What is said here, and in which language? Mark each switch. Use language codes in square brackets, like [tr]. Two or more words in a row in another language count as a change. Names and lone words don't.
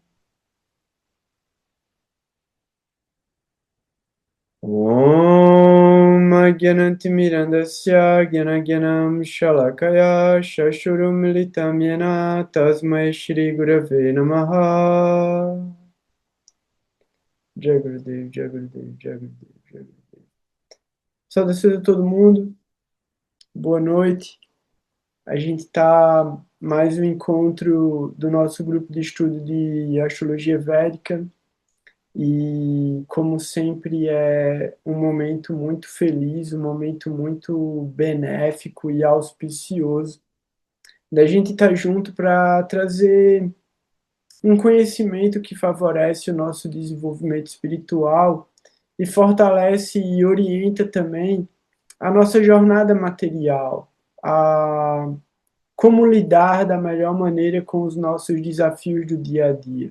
[sa] Om Agyanantimirandasya Gyanagyanam Shalakaya Shashurum Militam Yena Tasmai Shri Gurave Namaha Jagadev, Jagadev, Jagadev, Jagadev. [pt] Saudações a todo mundo, boa noite. A gente está mais um encontro do nosso grupo de estudo de astrologia védica e, como sempre, é um momento muito feliz, um momento muito benéfico e auspicioso da gente estar junto para trazer um conhecimento que favorece o nosso desenvolvimento espiritual e fortalece e orienta também a nossa jornada material, a como lidar da melhor maneira com os nossos desafios do dia a dia.